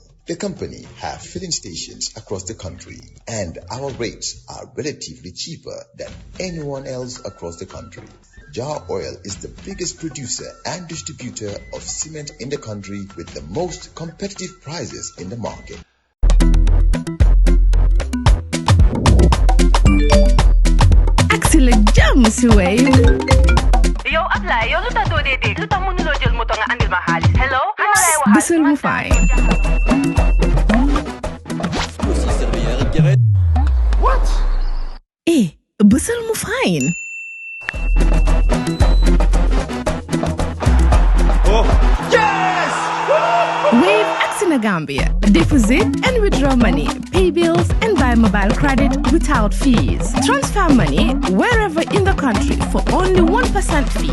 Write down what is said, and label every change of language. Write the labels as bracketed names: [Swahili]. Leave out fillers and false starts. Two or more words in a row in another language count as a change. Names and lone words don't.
[English] The company have filling stations across the country, and our rates are relatively cheaper than anyone else across the country. Jar Oil is the biggest producer and distributor of cement in the country with the most competitive prices in the market. [Wolof] Axel jam si Wave. Yo, Abla, yo luta do dede. Luta mo nulo jël moto nga andil ma xaalis. Hello? Bësal mu fay. [English] What? [Wolof] Bësal mu fine. [English] Oh, yes! Wave Axel Gambia. Deposit and withdraw money, pay bills and buy mobile credit without fees. Transfer money wherever in the country for only 1% fee.